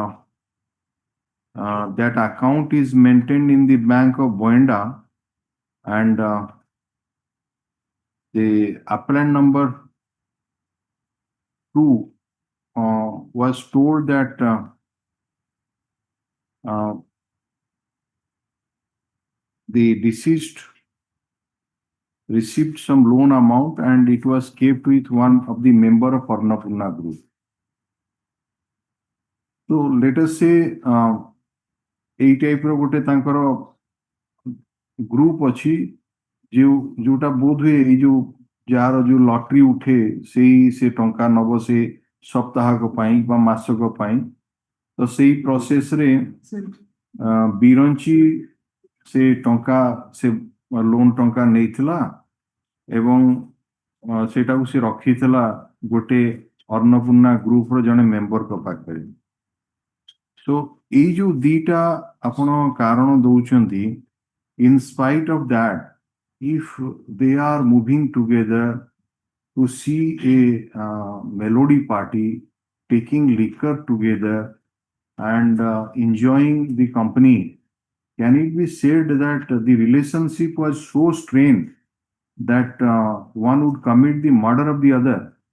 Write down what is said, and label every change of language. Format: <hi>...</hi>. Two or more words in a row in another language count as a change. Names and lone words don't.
<en>that account is maintained in the Bank of Boenda, and the appellant number 2 was told that the deceased received some loan amount and it was kept with one of the member of Annapurna group. So let us say</en> <or>এই টাইপର ଗୋଟେ ତାଙ୍କର ଗ୍ରୁପ ଅଛି ଯୋଉଟା ବୋଧ ହୁଏ ଏଇ ଯୋଉ ଯାହାର ଯୋଉ ଲଟରି ଉଠେ ସେ ଟଙ୍କା ନବ ସେ ସପ୍ତାହକ ପାଇଁ ବା ମାସକ ପାଇଁ, ତ ସେଇ ପ୍ରୋସେସରେ ବିରଞ୍ଚି ସେ ଟଙ୍କା ସେ ଲୋନ ଟଙ୍କା ନେଇଥିଲା ଏବଂ ସେଟାକୁ ସେ ରଖିଥିଲା ଗୋଟେ ଅନ୍ନପୂର୍ଣ୍ଣା ଗ୍ରୁପର ଜଣେ ମେମ୍ବରଙ୍କ ପାଖରେ। So ଏଇ ଯୋଉ ଦିଟା ଆପଣ କାରଣ ଦଉଛନ୍ତି,</or> <en>in spite of that, if they are moving together to see a melody party taking liquor together and enjoying the company, can it be said that the relationship was so strained that one would commit the murder of the other?</en>